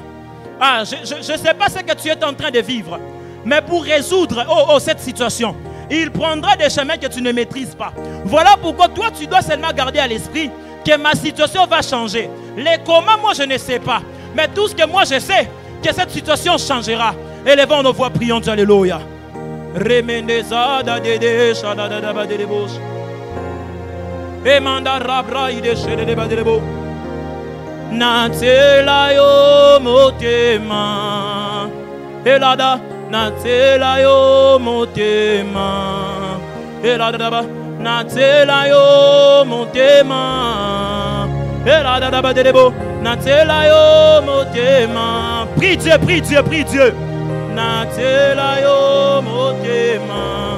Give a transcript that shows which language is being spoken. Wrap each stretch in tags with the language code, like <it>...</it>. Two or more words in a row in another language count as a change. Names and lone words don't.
<fr>Ah, je ne sais pas ce que tu es en train de vivre, mais pour résoudre cette situation, il prendra des chemins que tu ne maîtrises pas. Voilà pourquoi toi, tu dois seulement garder à l'esprit que ma situation va changer. Les comment, moi, je ne sais pas. Mais tout ce que moi, je sais, que cette situation changera. Élevons nos voix, prions Dieu, alléluia.</fr> <ln>Natela yo motema elada natela yo motema elada Natela yo motema. Ela da da ba de debo. Natela yo motema.</ln> <fr>Prie Dieu, prie Dieu, prie Dieu.</fr> <ln>Natela yo motema.</ln>